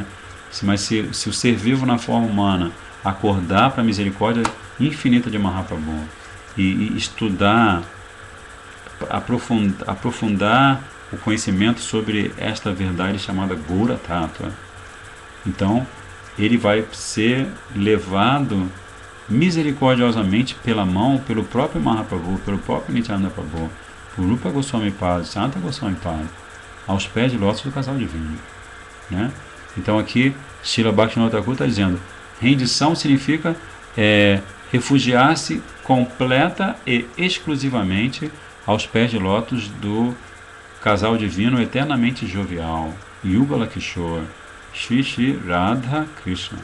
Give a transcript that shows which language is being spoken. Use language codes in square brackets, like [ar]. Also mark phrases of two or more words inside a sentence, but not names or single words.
[pt] Mas se o ser vivo na forma humana acordar para a misericórdia infinita de Mahaprabhu e estudar, aprofundar o conhecimento sobre esta verdade chamada Gura Tattva, então ele vai ser levado misericordiosamente pela mão, pelo próprio Mahaprabhu, pelo próprio Nityananda Prabhu, por Rupa Goswami Pada, Sanata Goswami Pada, aos pés de lótus do casal divino, né? Então aqui Srila Bhaktivinoda Thakur está dizendo, rendição significa refugiar-se completa e exclusivamente aos pés de lótus do casal divino eternamente jovial, Yugala Kishore, Shri Shri Radha Krishna.